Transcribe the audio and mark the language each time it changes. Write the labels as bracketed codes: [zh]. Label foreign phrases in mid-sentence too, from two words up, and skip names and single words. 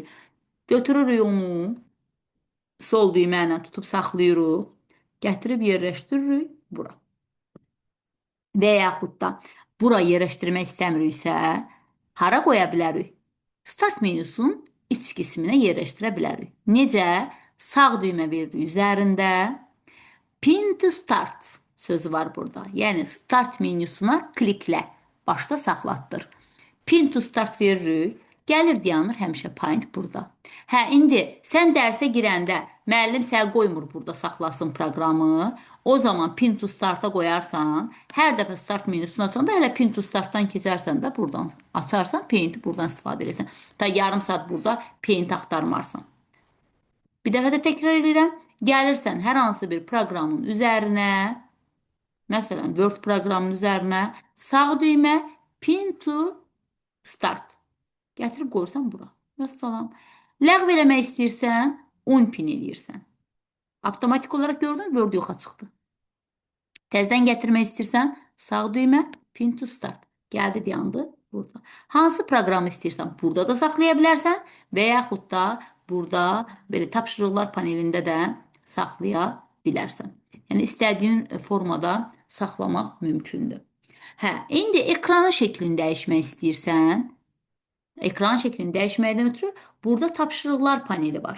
[az] Götürürük onu, sol düymə ilə tutub saxlayırıq, gətirib yerləşdiririk bura. Və yaxud da bura yerləşdirmək istəmiriksə, hara qoya bilərik? Start menüsünün iç qisminə yerləşdirə bilərik. Necə? Sağ düymə veririk üzərində. [en] Pin to start [az] sözü var burada. Yəni, start menüsünə kliklə, başda saxlatdır. [en] Pin to start [az] veririk. Gəlir, dayanır həmişə Paint burada. Hə, indi sən dərsə girəndə müəllim səni qoymur burada saxlasın proqramı. O zaman [en] Pin to start'a [az] qoyarsan, hər dəfə start menüsünü açanda hələ [en] Pin to start'dan [az] keçərsən də buradan açarsan, Paint'i buradan istifadə edirsən. Ta yarım saat burada Paint axtarmarsan. Bir dəfə də təkrar edirəm. Gəlirsən hər hansı bir proqramın üzərinə, məsələn, Word proqramının üzərinə sağ düymə [en] Pin to start. [az] Gətirib qoyursan bura. Vəssalam. Ləğv eləmək istəyirsən, unpin eləyirsən. Avtomatik olaraq gördün, Word yoxa çıxdı. Təzədən gətirmək istəyirsən, sağ düymə, [en] pin to start. [az] Gəldi, dayandı burada. Hansı proqramı istəyirsən, burada da saxlaya bilərsən və yaxud da burada belə tapşırıqlar panelində də saxlaya bilərsən. Yəni, istədiyin formada saxlamaq mümkündür. Hə, indi ekranın şəklini dəyişmək istəyirsən, ekran şəklini dəyişməkdən ötürü burada tapşırıqlar paneli var.